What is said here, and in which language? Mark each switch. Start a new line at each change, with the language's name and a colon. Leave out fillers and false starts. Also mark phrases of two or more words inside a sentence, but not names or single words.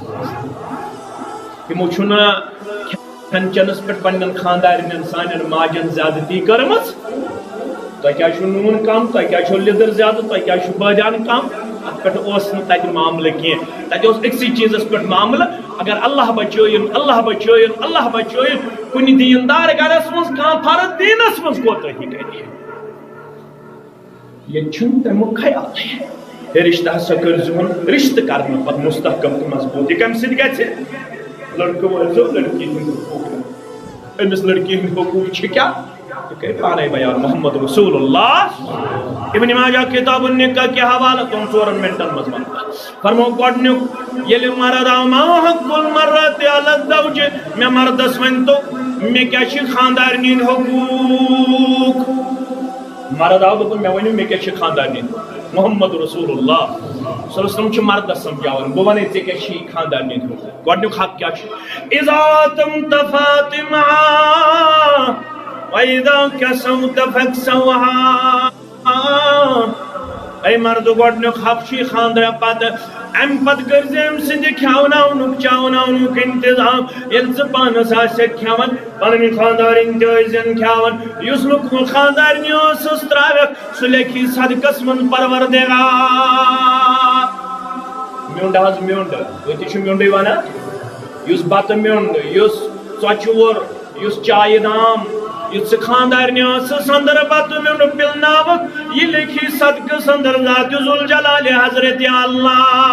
Kashmiri: تِمو چھُنہٕ کھٮ۪ن چٮ۪نَس پٮ۪ٹھ پنٛنٮ۪ن خانٛدارِنٮ۪ن سانٮ۪ن ماجٮ۪ن زیادٕتی کٔرمٕژ تۄہہِ کیٛازِ چھُو نوٗن کم تۄہہِ کیٛازِ چھو لیدٕر زیادٕ تۄہہِ کیٛازِ چھُو بٲدیان کم اتھ پٮ۪ٹھ اوس نہٕ تَتہِ معاملہٕ کینٛہہ تَتہِ اوس أکسٕے چیٖزَس پٮ۪ٹھ معاملہٕ اگر اللہ بچٲیِن اللہ بچٲیِن اللہ بچٲیِن کُنہِ دیٖندار گرس منٛز کانٛہہ فرد دیٖنس منٛز کوتٲہی کرِ ییٚتہِ چھُنہٕ تَمیُک خیالٕے ہے رشتہٕ ہسا کٔرۍزِہون رشتہٕ کرنہٕ پتہٕ مستحکم تہٕ مضبوٗط یہِ کمہِ سۭتۍ گژھِ لڑکہٕ وٲلۍزیو لڑکی ہٕنٛدۍ حقوٗق أمِس لڑکی ہٕنٛدۍ حقوٗق چھِ کیٛاہ پانے بیان محمد رسول اللہ ابن ماجہ کتاب النکاح کے حوالہ تم 4 منٹن مزمن فرمو گۄڈنیُک ییٚلہِ مرد آو
Arabic: ما حق المرأة علی الزوج
Kashmiri: مےٚ مردس ؤنۍ تو مےٚ کیٛاہ چھِ خاندارنہِ ہٕنٛدۍ حقوٗق مرد آو دوٚپُن مےٚ ؤنِو مےٚ کیٛاہ چھِ خاندارنہِ ہٕنٛدۍ محمد رسول اللہ
Arabic: صلی اللہ علیہ وسلم
Kashmiri: چھُ مردس سمجھاوان بہٕ وَنے ژےٚ کیٛاہ چھِ خاندارنہِ ہٕنٛدۍ حقوٗق گۄڈنیُک حق کیٛاہ چھُ
Arabic: اِذا تمت فاطمہ وَإِذَا كَسَوْتَ فَاكْسَوْهَا
Kashmiri: اے مرد گۄڈنیُک حق چھُ خاندر پتہٕ امہِ پتہٕ کٔرۍزِ أمۍ سٕنٛدِ کھٮ۪وناونُک چاوناونُک انتظام ییٚلہِ ژٕ پانس آسٮ۪کھ کھٮ۪وان پنٕنۍ خاندارِنۍ تہِ ٲسۍزٮ۪ن کھٮ۪وان یُس نہٕ خاندارنہِ ٲسٕس ترٛاوٮ۪کھ سُہ لیکھی صدقس منٛز پروردگار میوٚنٛڈ حظ میوٚنٛڈ تُہۍ تہِ چھِو میوٚنٛڈٕے وَنان یُس بتہٕ میوٚنٛڈ یُس ژۄچوور یُس چایہِ دام یُس ژٕ خاندارنہِ ٲسٕس انٛدر بتہٕ میوٚنٛڈ پِلناوکھ یہِ لیکھی صدقس انٛدر ذاتِ ذوالجلالِ حضرتِ اللہ